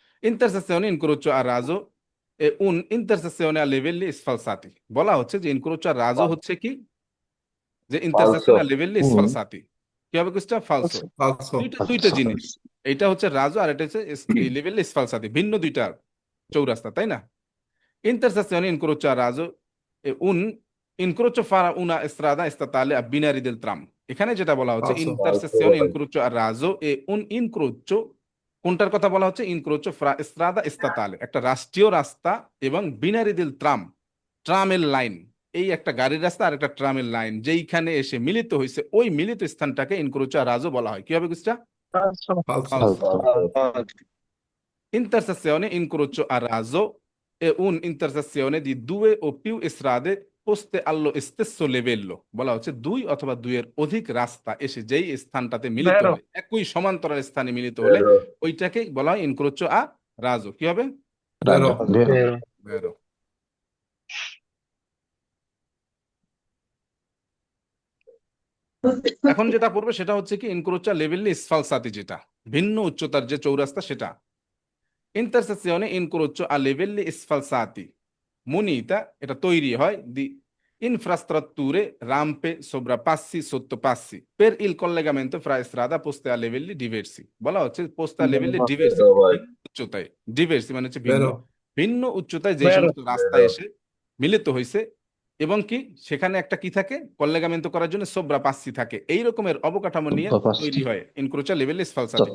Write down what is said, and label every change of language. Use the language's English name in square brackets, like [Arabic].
[Italian] Intersezione incrocio a raso e un intersezione a livelli sfalsati, [Bangla] বলা হচ্ছে যে [Italian] ইনক্রোচো আর রাজো [Bangla] হচ্ছে কি, যে [Italian] ইন্টারসেকশন আর লিভেলি স্ফালসাতি। [Bangla] কি হবে কুইজটা? ফালসো। [Italian] Falso. [Bangla] দুইটা জিনিস, এইটা হচ্ছে রাজো আর এটা হচ্ছে লিভেলি স্ফালসাতি, ভিন্ন দুইটা চৌরাস্তা, তাই না? [Italian] Intersezione incrocio a raso e un incrocio fra una strada statale a binari del tram। [Bangla] এখানে যেটা বলা হচ্ছে [Italian] Falso. [Bangla] ইন্টারসেকশনে ইনক্রোচো আর রাজো এ [Italian] un incrocio, [Bangla] কোনটার কথা বলা হচ্ছে? ইনক্রোচো ফ্রা স্ট্রাদা স্তাতালে, একটা রাষ্ট্রীয় রাস্তা এবং বিনারি দিল ট্রাম, ট্রামের লাইন, এই একটা গাড়ির রাস্তা আর একটা ট্রামের লাইন যেইখানে এসে মিলিত হয়েছে, ওই মিলিত স্থানটাকে ইনক্রোচো আর রাজো বলা হয়। কি হবে কুস্টা? [Italian] Falso. Intersezione incrocio a raso è un'intersezione di due o più strade poste allo stesso livello, [Bangla] বলা হচ্ছে দুই অথবা দুইয়ের অধিক রাস্তা এসে যেই স্থানটাতে মিলিত হয়, একই সমান্তরাল স্থানে মিলিত হলে ওইটাকে বলা হয় ইনক্রোচো আ রাজো। কি হবে? [Italian] Vero. ভেরো। [Bangla] এখন যেটা পড়বে সেটা হচ্ছে কি ইনক্রোচো লেভেলি স্ফালসাতি, যেটা ভিন্ন উচ্চতার যে চৌরাস্তা সেটা। [Italian] Intersezione incrocio a livelli sfalsati munita, [Bangla] এটা তৈরি হয় [Italian] di infrastrutture, rampe, sovrapassi, sottopassi per il collegamento fra strada poste a livelli diversi, [Bangla] বলা হচ্ছে [Italian] poste a livelli diversi, ভিন্ন উচ্চতায়, diversi [Bangla] মানে হচ্ছে ভিন্ন, [Italian] Vero. [Bangla] ভিন্ন উচ্চতায় যে সমস্ত রাস্তা এসে মিলিত হয়েছে এবং কি সেখানে একটা কি থাকে, কল্লেগামেন্টো করার জন্য সোব্রাপাসি থাকে, এই রকমের অবকাঠামো নিয়ে তৈরি হয় ইনক্রোচো লেভেলি স্ফালসাতি।